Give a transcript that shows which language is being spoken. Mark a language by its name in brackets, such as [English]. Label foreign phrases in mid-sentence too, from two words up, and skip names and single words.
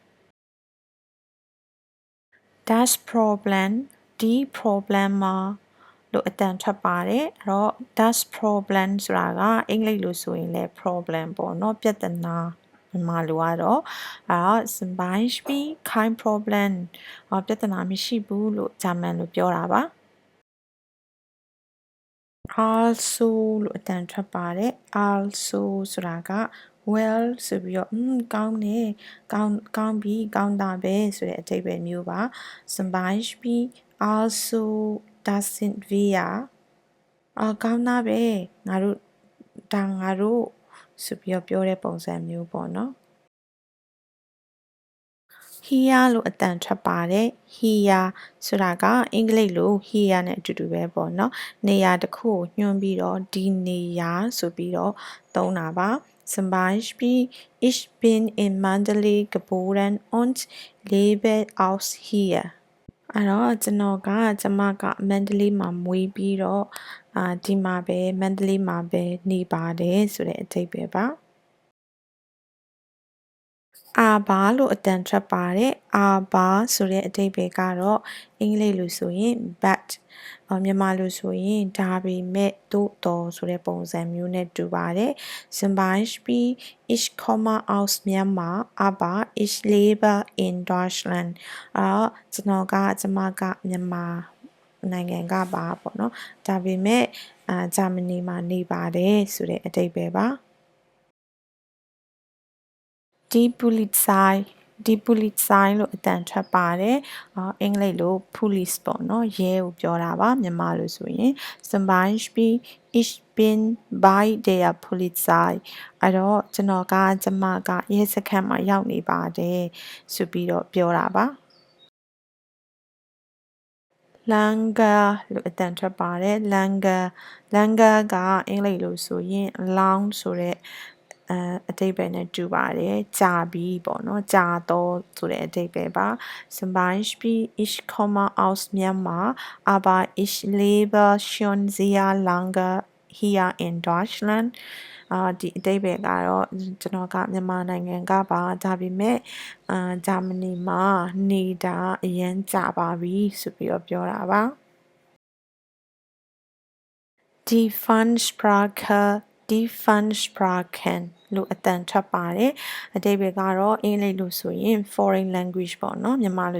[German] das Problem die Probleme [Burmese] လို့အတန်ထွက်ပါတယ် [German] das Problem [Burmese] ဆိုတာကအင်္ဂလိပ်လိုဆိုရင်လည်း problem ပေါ့နော်ပြဿနာမြန်မာလိုကတော့ [German] zum Beispiel kein Problem [Burmese] ပြဿနာမရှိဘူးလို့ဂျာမန်လိုပြောတာပါ also လို့အတန်ထွက်ပါတယ် also ဆိုတာက well ဆိုပြီးတော့ကောင်းတယ်ကောင်းပြီကောင်းတာပဲဆိုတဲ့အဓိပ္ပာယ်မျိုးပါ [German] zum Beispiel also das sind wir [Burmese] ကောင်းတာပဲငါတို့ဆိုပြီးတော့ပြောတဲ့ပုံစံမျိုးပေါ့နော် here လို့အတန်ထွက်ပါတယ် here ဆိုတာကအင်္ဂလိပ်လို here နဲ့အတူတူပဲပေါ့နော်နေရာတစ်ခုကိုညွှန်းပြီးတော့ဒီနေရာဆိုပြီးတော့သုံးတာပါ [German] Zum Beispiel ich bin in Mandalay geboren und lebe aus hier [Burmese] အဲ့တော့ကျွန်မကမန္တလေးမှာမွေးပြီးတော့ဒီမှာပဲမန္တလေးမှာပဲနေပါတယ်ဆိုတဲ့အဓိပ္ပာယ်ပါ အာဘာလို့အတန်ထွက်ပါတယ်အာဘာဆိုတဲ့အဓိပ္ပာယ်ကတော့အင်္ဂလိပ်လိုဆိုရင် but မြန်မာလိုဆိုရင်ဒါပေမဲ့သို့တော်ဆိုတဲ့ပုံစံမျိုးနဲ့တူပါတယ် [German] Zum Beispiel ich komme aus Myanmar aber ich lebe in Deutschland [Burmese] ကျွန်မကမြန်မာနိုင်ငံကပါပေါ့နော်ဒါပေမဲ့ဂျာမနီမှာနေပါတယ်ဆိုတဲ့အဓိပ္ပာယ်ပါ [German] Die Polizei [Burmese] လို့အတန်ထွက်ပါတယ်အင်္ဂလိပ်လို police ပေါ့နော်ရဲကိုပြောတာပါမြန်မာလိုဆိုရင် [German] Zum Beispiel ich bin bei der Polizei [Burmese] အဲ့တော့ကျွန်မကရဲစခန်းမှာရောက်နေပါတယ်ဆိုပြီးတော့ပြောတာပါ Langer လို့အတန်ထွက်ပါတယ် Langer ကအင်္ဂလိပ်လိုဆိုရင် long ဆိုတဲ့အဓိပ္ပာယ်နဲ့တူ ပါတယ်ကြာပြီးပေါ့နော်ကြာတော့ဆိုတဲ့အဓိပ္ပာယ်ပါ [German] Zum Beispiel ich komme aus Myanmar aber ich lebe schon sehr lange hier in Deutschland [Burmese] ဒီအဓိပ္ပာယ်ကတော့ကျွန်တော်ကမြန်မာနိုင်ငံကပါဒါပေမဲ့ဂျာမနီမှာနေတာအရင်ကြာပါပြီဆိုပြီးတော့ပြောတာပါ [German] Die Fremdsprachen [Burmese] လို့အတန်ထွက်ပါတယ်အဓိပ္ပာယ်ကတော့အင်္ဂလိပ်လိုဆိုရင် [English] foreign language [Burmese] ပေါ့နော်မြန်မာလို